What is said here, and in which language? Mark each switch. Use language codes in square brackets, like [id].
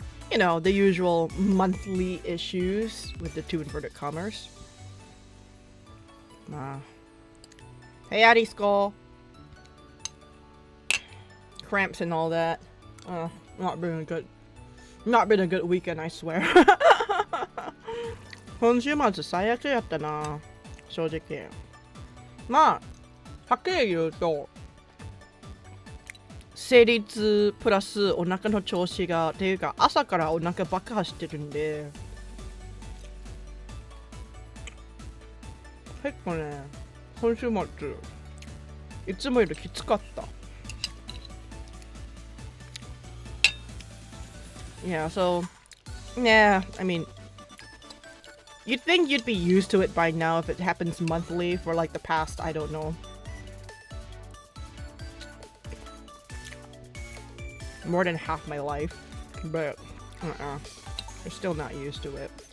[en] You know, the usual monthly issues with the two inverted commas. Hey, Addy Skull. Cramps and all that. Not been a good weekend, I swear. [ja] 今週末最悪やったな、正直。まあ、はっきり言うと、生理痛プラスお腹の調子が、っていうか朝からお腹爆破してるんで、結構ね、今週末、いつもよりきつかった。 [en] Yeah, so, yeah, I mean, you'd think you'd be used to it by now if it happens monthly for like the past, I don't know, more than half my life, but, you're still not used to it.